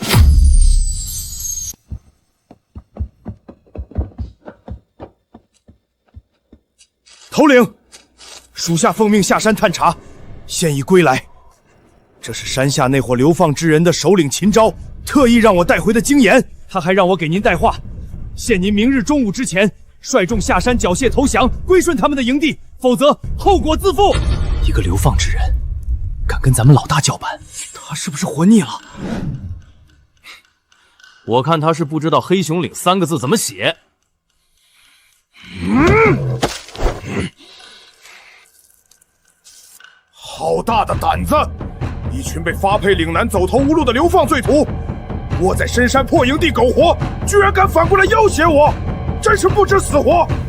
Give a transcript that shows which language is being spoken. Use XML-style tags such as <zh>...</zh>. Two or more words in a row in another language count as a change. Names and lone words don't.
<zh>頭領，屬下奉命下山探查，現已歸來。這是山下那夥流放之人的首領秦昭特意讓我帶回的精鹽，他還讓我給您帶話，限您明日中午之前率眾下山繳械投降，歸順他們的營地，否則後果自負。一個流放之人，敢跟咱們老大叫板，他是不是活膩了？我看他是不知道黑熊嶺 3個字怎麼寫。好大的膽子！一群被發配嶺南走投無路的流放罪徒，窩在深山破營地苟活，居然敢反過來要挾我，真是不知死活！</zh>